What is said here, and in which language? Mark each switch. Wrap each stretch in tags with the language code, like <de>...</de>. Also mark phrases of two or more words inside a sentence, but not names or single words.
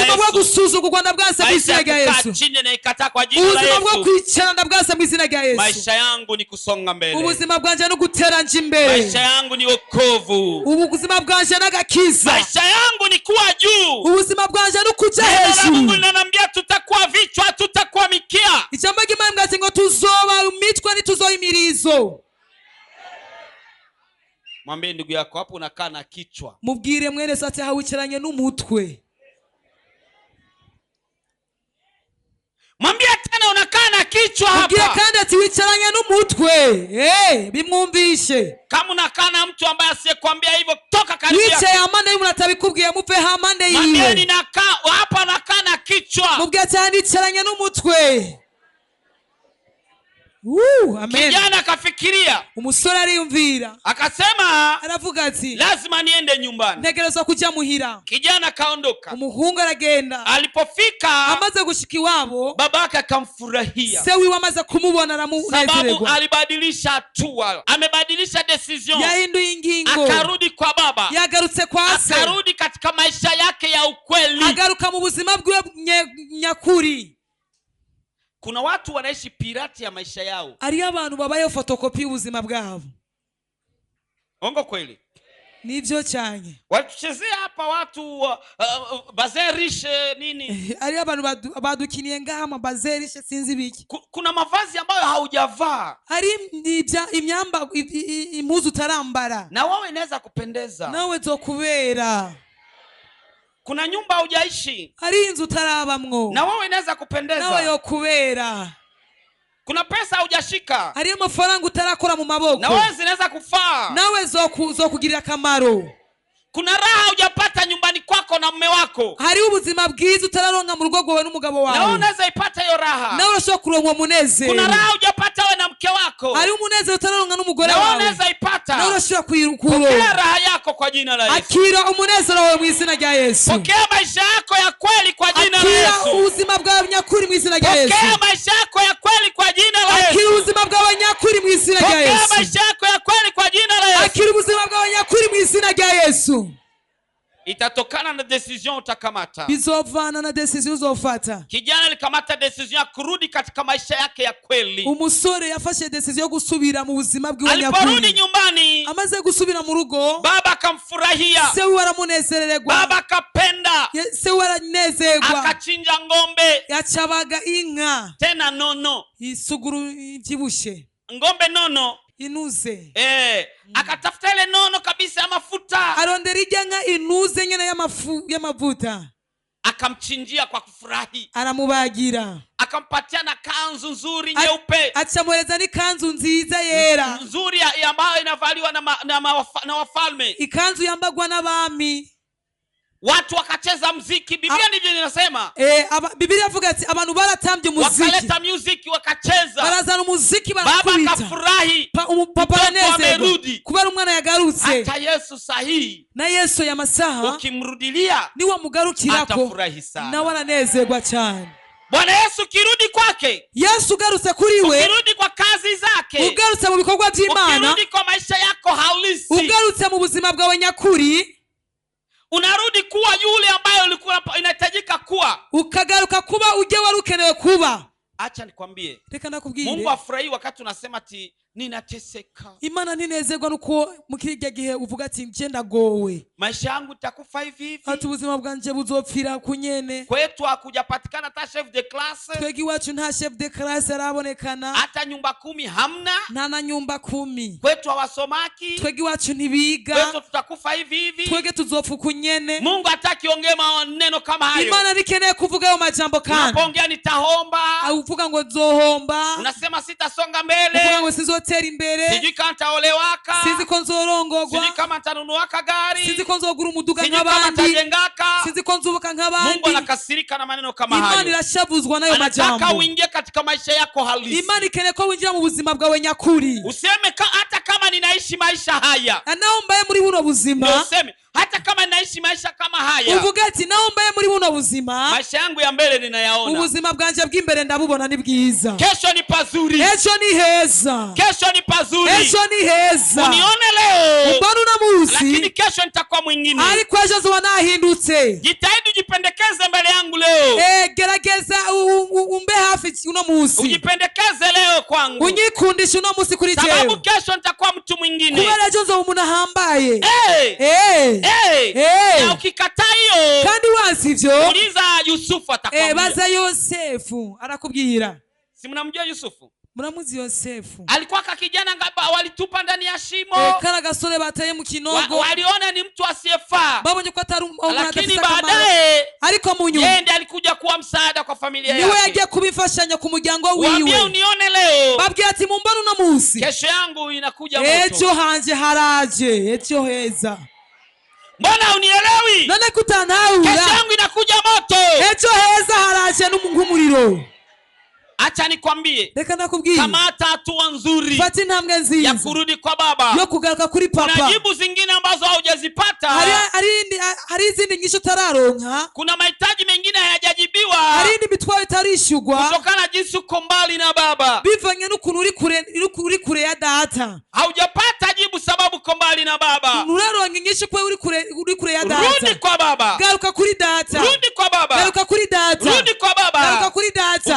<rn>Ubuzima bwo gusuzugurwa ndabwanse mu izina rya Yesu.</rn> <sw>Maisha chini naikataa kwa jina la Yesu.</sw> <rn>Ubuzima bwo kwicara ndabwanse mu izina rya Yesu.</rn> <sw>Maisha yangu ni kusonga mbele.</sw> <rn>Ubuzima bwanje no gutera nje imbere.</rn> <sw>Maisha yangu ni wokovu.</sw> <rn>Ubuzima bwanje n'agakiza.</rn> <sw>Maisha yangu ni kuwa juu.</sw> <rn>Ubuzima bwanje no kuja hejuru.</rn> <sw>Mungu ananiambia tutakuwa vichwa, tutakuwa mikia.</sw> <rn>Ijambo ry'Imana ngati ngo tuzoba imitwe nituzoba imirizo.</rn> <sw>Mwambie ndugu yako hapo unakaa na kichwa.</sw> <rn>Mubwire mwene sate hawicaranye n'umutwe.</rn> <sw>Mwambie tena unakaa na kichwa hapa.</sw> <rn>Mubwire kandi ati wicaranye n'umutwe. Bimwumvishe.</rn> <sw>Kama unakaa na mtu ambaye asiyekwambia hivyo toka karibu yako.</sw> <rn>Wicaye amande y'umuntu atabikubwiye muve hamande yiwe.</rn> <sw>Mwambie ninakaa hapa nakaa na kichwa.</sw> <rn>Mubwire ati wicaranye n'umutwe. Amen.</rn> <sw>Kijana akafikiria.</sw> <rn>Umusore ariyumvira.</rn> <sw>Akasema</sw> <rn>aravuga ati</rn> <sw>lazima niende nyumbani.</sw> <rn>Ntegerezwa kujya muhira.</rn> <sw>Kijana kaondoka.</sw> <rn>Umuhungu aragenda.</rn> <sw>Alipofika</sw> <rn>amaze gushika iwabo</rn> <sw>babake akamfurahia.</sw> <rn>Se wiwe amaze kumubona aramunezererwa.</rn> <sw>Sababu alibadilisha hatua. Amebadilisha decision.</sw> <rn>Yahinduye ingingo.</rn> <sw>Akarudi kwa baba.</sw> <rn>Yagarutse kwa se.</rn> <sw>Akarudi katika maisha yake ya ukweli.</sw> <rn>Agaruka mu buzima bwiwe nyakuri.</rn> <sw>Kuna watu wanaishi pirati ya maisha yao.</sw> <rn>Ari abantu babaye fotokopi ubuzima bwabo.</rn> <sw>Ongo kweli?</sw> <rn>Nivyo cyane.</rn> <sw>Watuchezea hapa watu bazerishe nini?</sw> <rn>Ari abantu badukiniye ngama bazerishe sinzi biki.</rn> <sw>Kuna mavazi ambayo haujavaa.</sw> <rn>Ari imyamba impuzu tarambara.</rn> <sw>Na wewe inaweza kupendeza.</sw> <rn>Nawe zokubera.</rn> <sw>Kuna nyumba hujaishi.</sw> <rn>Hari inzu tarabamwo.</rn> <sw>Na wewe inaweza kupendeza.</sw> <rn>Nawe yokubera.</rn> <sw>Kuna pesa hujashika.</sw> <rn>Hari amafaranga utarakora mu maboko.</rn> <sw>Na wewe zinaweza kufaa.</sw> <rn>Nawe zokugirira akamaro.</rn> <sw>Kuna raha hujapata nyumbani kwako na mume wako.</sw> <rn>Hari ubuzima bwiza utararonka mu rugo rwawe n'umugabo wawe.</rn> <sw>Na wewe unaweza ipata hiyo raha.</sw> <rn>Nawe urashobora kuronka umunezero.</rn> <sw>Kuna raha hujapata wewe na mke wako.</sw> <rn>Hari umunezero utararonka n'umugore wawe.</rn> <sw>Na wewe unaweza ipata.</sw> <rn>Nawe urashobora kuyiruka.</rn> <sw>Pokea raha yako kwa jina la Yesu.</sw> <rn>Akira umunezero wawe mu izina rya Yesu.</rn> <sw>Pokea maisha yako ya kweli kwa jina la Yesu.</sw> <rn>Akira ubuzima bwawe nyakuri mu izina rya Yesu.</rn> <sw>Pokea maisha yako ya kweli kwa jina la Yesu.</sw> <rn>Akira ubuzima bwawe nyakuri mu izina rya Yesu.</rn> <sw>Pokea maisha yako ya kweli kwa jina la Yesu.</sw> <rn>Akira ubuzima bwawe nyakuri mu izina rya Yesu.</rn> <sw>Itatokana na decision utakamata.</sw> <rn>Bizovana na decision uzofata.</rn> <sw>Kijana alikamata decision ya kurudi katika maisha yake ya kweli.</sw> <rn>Umusore yafashe decision yo gusubira mu buzima bwiwe nyakuri.</rn> <sw>Aliporudi nyumbani,</sw> <rn>amaze gusubira mu rugo,</rn> <sw>baba akamfurahia.</sw> <rn>Se waramunezererwa.</rn> <sw>Baba akapenda.</sw> <rn>Se waranezerwa.</rn> <sw>Akachinja ngombe.</sw> <rn>Yacabaga inka.</rn> <sw>Tena nono.</sw> <rn>Isuguru ivyibushe.</rn> <sw>Ngombe nono.</sw> <rn>Inuze.</rn> <sw>Akatafuta ile nono kabisa ya mafuta.</sw> <rn>Arondera ijya nka inuze nyene y'amavuta.</rn> <sw>Akamchinjia kwa kufurahi.</sw> <rn>Aramubagira.</rn> <sw>Akampatia na kanzu nzuri nyeupe.</sw> <rn>Achamueleza ni kanzu nziza yera.</rn> <sw>Nzuri ambayo inavaliwa na wafalme.</sw> <rn>Ikanzu yambagwa n'abami.</rn> <sw>Watu wakacheza muziki. Biblia ndivyo inasema.</sw> <rn>Biblia avuga ati abantu baratambye muziki.</rn> <sw>Wakaleta music wakacheza.</sw> <rn>Barazana muziki barakubita.</rn> <sw>Baba akafurahi.</sw> <rn>Papa aranezerwa. Kubera umwana yagarutse.</rn> <sw>Hata Yesu sahihi.</sw> <rn>Na Yesu ya masaha.</rn> <sw>Ukimrudilia.</sw> <rn>Ni wamugarukirako.</rn> <sw>Atafurahi sana.</sw> <rn>Na waranezerwa cyane.</rn> <sw>Bwana Yesu kirudi kwake,</sw> <rn>Yesu ugarutse kuri we,</rn> <sw>ukirudi kwa kazi zake,</sw> <rn>ugarutse mu bikorwa by'Imana,</rn> <sw>ukirudi kwa maisha yako halisi,</sw> <rn>ugarutse mu buzima bwawe nyakuri,</rn> <sw>unarudi kuwa yule ambaye ulikuwa inahitajika kuwa,</sw> <rn>ukagaruka kuba ujye wari ukenewe kuba.</rn> <sw>Acha nikwambie,</sw> <rn>Reka nakubwire,</rn> <sw>Mungu afurahi wakati unasema ati ninateseka.</sw> <rn>Imana ninezerwa nuko mukirya gihe uvuga ati nje ndagowe,</rn> <sw>Maisha yangu itakufa hivi hivi.</sw> <rn>ati ubuzima bwanje buzopfira kunyene.</rn> <sw>Kwetu hakujapatikana hata</sw> <fr>chef de classe,</fr> <rn>Twegi wacu nta</rn> <fr>chef de classe</fr> <rn>arabonekana,</rn> <sw>hata nyumba 10 hamna.</sw> <rn>nta na nyumba 10.</rn> <sw>Kwetu hawasomaki,</sw> <rn>Twegi wacu ntibiga,</rn> <sw>kwetu tutakufa hivi hivi.</sw> <rn>twege tuzopfa kunyene.</rn> <sw>Mungu hataki ongea maneno kama hayo.</sw> <rn>Imana nikeneye kuvuga ayo majambo kandi.</rn> <sw>Unapoongea nitahomba,</sw> <rn>Uvuga ngo nzohomba,</rn> <sw>unasema sitasonga</sw> <rn>uvuga</rn> <sw>mbele,</sw> <rn>ngo sizotera imbere,</rn> <sw>sijui kama nitaolewaka,</sw> <rn>sinzi ko nzorongogwa,</rn> <sw>sijui kama nitanunuaka gari,</sw> <rn>sinzi ko nzogura umuduga</rn> <sw>sijui kama</sw> <rn>nk'abandi,</rn> <sw>nitajengaka.</sw> <rn>sinzi ko nzubaka</rn> <sw>Mungu</sw> <rn>nk'abandi.</rn> <sw>anakasirika na maneno kama</sw> <rn>Imana</rn> <sw>hayo.</sw> <rn>irashavuzwa nayo</rn> <sw>Anataka</sw> <rn>majambo.</rn> <sw>uingie katika maisha yako halisi.</sw> <rn>Imana ikeneye ko winjira mu buzima bwawe nyakuri.</rn> <sw>Useme hata kama ninaishi maisha haya.</sw> <rn>Naho mbaye muri buno buzima,</rn> <sw>Ndio useme hata kama ninaishi maisha kama haya.</sw> <rn>uvuga ati naho mbaye muri buno buzima,</rn> <sw>Maisha yangu ya mbele ninayaona.</sw> <rn>ubuzima bwanje bw'imbere ndabubona ni bwiza.</rn> <sw>Kesho ni pazuri.</sw> <rn>Ejo ni heza,</rn> <sw>Kesho ni pazuri.</sw> <rn>ejo ni heza.</rn> <sw>Unione leo,</sw> <rn>Mbona una</rn> <sw>lakini</sw> <rn>musi,</rn> <sw>kesho nitakuwa mwingine.</sw> <rn>ariko ejo nzoba nahindutse.</rn> <sw>Jitahidi ujipendekeze mbele yangu leo.</sw> <rn>Gerageza umbe hafi uno musi,</rn> <sw>Ujipendekeze leo kwangu.</sw> <rn>unyikundisha uno musi kuri</rn> <sw>Sababu</sw> <rn>jewe,</rn> <sw>kesho nitakuwa mtu mwingine.</sw> <rn>kubera ejo nzoba umuntu ahambaye.</rn> <sw>Na ukikataa hiyo,</sw> <rn>Kandi wansi ivyo,</rn> <sw>uliza Yusufu atakwambia.</sw> <rn>baza Yosefu arakubwira.</rn> <sw>Si mnamjua Yusufu?</sw> <rn>Muramuzi Yosefu,</rn> <sw>Alikuwa kakijana ngaba walitupa ndani ya shimo.</sw> <rn>kara gasore bataye mu kinogo,</rn> <sw>Waliona ni mtu asiyefaa.</sw> <rn>babonye ko atari umuntu</rn> <sw>Lakini</sw> <rn>adafite akamaro,</rn> <sw>baadaye</sw> <rn>ariko mu nyuma</rn> <sw>yeye ndiye alikuja kuwa msaada kwa familia</sw> <rn>niwe</rn> <sw>yake.</sw> <rn>yagiye kubifashanya ku muryango</rn> <sw>Waambie</sw> <rn>wiwe.</rn> <sw>unione leo,</sw> <rn>Babwiye ati mumbona uno musi,</rn> <sw>kesho yangu inakuja moto.</sw> <rn>ejo hanje haraje, ejo heza.</rn> <sw>Mbona unielewi?</sw> <rn>None</rn> <sw>Kesho kutanahura, yangu inakuja moto.</sw> <rn>ejo heza haraje nk'umuriro.</rn> <sw>Acha nikwambie,</sw> <rn>Reka nakubwiye,</rn> <sw>kamata hatua nzuri</sw> <rn>fata intambwe</rn> <sw>ya</sw> <rn>nziza</rn> <sw>kurudi kwa baba.</sw> <rn>yo kugaruka kuri</rn> <sw>Kuna</sw> <rn>papa.</rn> <sw>jibu zingine ambazo haujazipata.</sw> <rn>Hari izindi nyinshi utararonka,</rn> <sw>Kuna mahitaji mengine hayajajibiwa</sw> <rn>hari indi mitwaro itarishugwa</rn> <sw>kutokana na jinsi uko mbali na baba.</sw> <rn>bivanye n'ukuntu uri kure ya data.</rn> <sw>Haujapata jibu sababu uko mbali na baba.</sw> <rn>Nturaronka inyinshi kuko uri kure ya</rn> <sw>Rudi</sw> <rn>data.</rn> <sw>kwa baba.</sw> <rn>Garuka kuri data,</rn> <sw>Rudi kwa baba.</sw> <rn>garuka kuri data,</rn> <sw>Rudi kwa</sw> <rn>garuka</rn> <sw>baba.</sw> <rn>kuri data,</rn>